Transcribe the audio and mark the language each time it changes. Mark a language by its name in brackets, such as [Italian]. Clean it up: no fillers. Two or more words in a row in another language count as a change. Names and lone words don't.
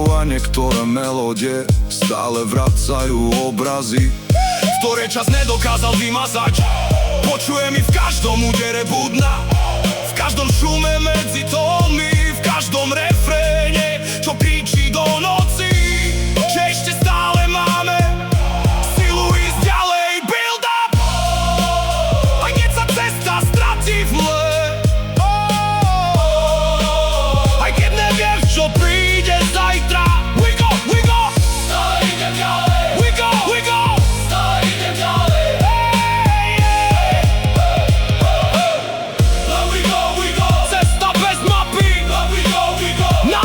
[Slovak] A niektoré melódie stále vracajú obrazy, ktoré čas nedokázal vymazať. Počujem ich v každom údere budna, v každom šume medzi tónmi, v každom refréne, čo kričí do noci, že ešte stále máme silu ísť ďalej. [English] Build up! [Slovak] Aj keď sa cesta stratí v mle, aj keď nevieš, čo príde zajtra. [English] We go, we go! [Slovak] Stále idem ďalej. [English] We go, we go! [Slovak] Stále idem ďalej. [English] We go, we go! [Slovak] Cesta bez mapy. [English] We go, we go!